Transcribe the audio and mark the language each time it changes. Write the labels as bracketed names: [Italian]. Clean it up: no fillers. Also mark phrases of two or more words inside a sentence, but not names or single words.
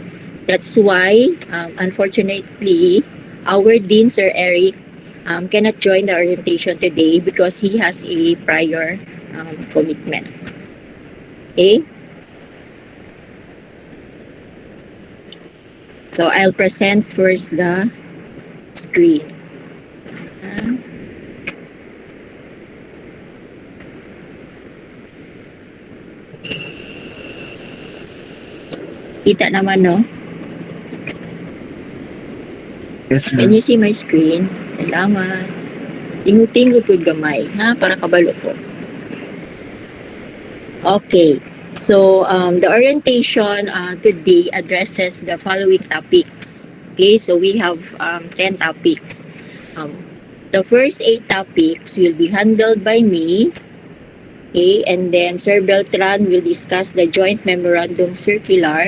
[English] That's why, unfortunately, our Dean, Sir Eric, cannot join the orientation today because he has a prior commitment. Okay? So, I'll present first the screen. [Hiligaynon] Kita naman, no? [English] Yes, Can you see my screen? [Hiligaynon] Salamat. Tingo-tingo po gamay, ha? Para kabalo po. [English] Okay. So, the orientation today addresses the following topics. Okay, so we have 10 topics. The first 8 topics will be handled by me. Okay, and then Sir Beltran will discuss the joint memorandum circular.